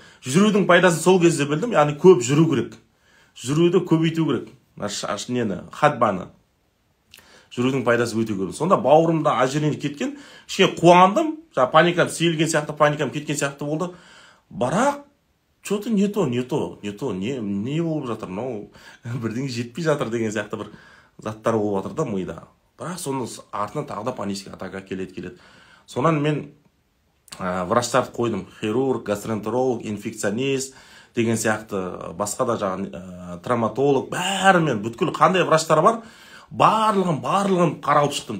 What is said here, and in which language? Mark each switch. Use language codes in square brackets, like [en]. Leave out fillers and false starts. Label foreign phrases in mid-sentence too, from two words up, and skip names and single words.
[kk] Жүрудің пайдасын сол кезде білдім, яғни көп жүру керек. Жүруді көбейту керек. Ходьбаны. Жүрудің пайдасы өте көп. Сонда бауырымда ожирение кеткен, кішкене қуандым, паникам сейілген сияқты, паникам кеткен сияқты болды. Бірақ [ru] что-то не то, [kk] не болып жатыр, бірдеңе жетпей жатыр деген сияқты бір заттар болып жатыр да мида. Бірақ соның артынан тағы да [ru] панический атака [kk] келеді. Сонан мен врачтарды қойдым, хирург, гастроэнтеролог, инфекционист деген сияқты, басқа да жаңағы травматолог, бәрімен бүткіл қандай врачтар бар, барлығын қаралып шықтым.